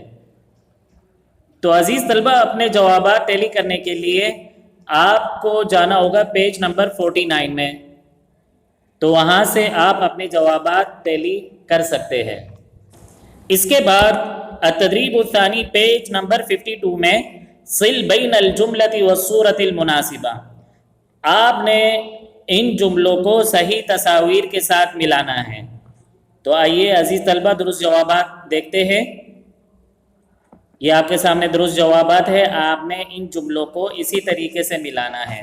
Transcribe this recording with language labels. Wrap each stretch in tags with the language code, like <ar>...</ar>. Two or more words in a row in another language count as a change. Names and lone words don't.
<ur>تو عزیز طلبہ، اپنے جوابات ٹیلی کرنے کے لیے آپ کو جانا ہوگا</ur> <en>page number</en> <ur>49 میں، تو وہاں سے آپ اپنے جوابات ٹیلی کر سکتے ہیں۔ اس کے بعد</ur> <ar>التدریب الثانی</ar> <en>page number</en> <ur>52 میں</ur> <ar>صل بین الجملۃ والصورۃ المناسبہ،</ar> <ur>آپ نے ان جملوں کو صحیح تصاویر کے ساتھ ملانا ہے۔ تو آئیے عزیز طلبہ درست جوابات دیکھتے ہیں۔ یہ آپ کے سامنے درست جوابات ہے، آپ نے ان جملوں کو اسی طریقے سے ملانا ہے۔</ur>